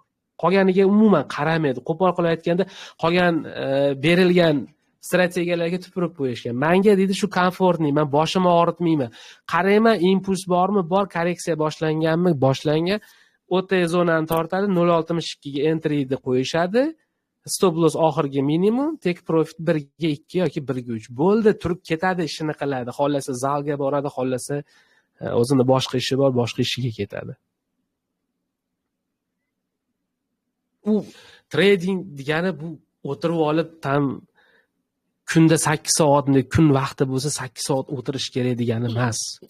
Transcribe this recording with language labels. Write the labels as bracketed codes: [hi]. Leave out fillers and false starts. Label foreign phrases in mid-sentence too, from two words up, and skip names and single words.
[uz] Qolganiga umuman qaramaydi. Qo'pol qilib aytganda, qolgan berilgan strategiyalarga tupurib qo'yishgan. Menga deydi shu komfortni, men boshimni og'ritmayman. Qarayman, impuls bormi? Bor, korreksiya boshlanganmi? Boshlangan. OTE zonani tortadi, 0.62 ga entry deb qo'yishadi. [en] Stop loss [uz] oxirgi minimum, [en] take profit [uz] 1 ga 2 yoki 1 ga 3. Bo'ldi, turib ketadi, ishini qiladi. Xollasa zalga boradi, xollasa o'zini boshqa ishi bor, boshqa ishiga ketadi. Bu trading degani bu o'tirib olib kunda 8 soatni kun vaqti bo'lsa 8 soat o'tirish kerak degani emas.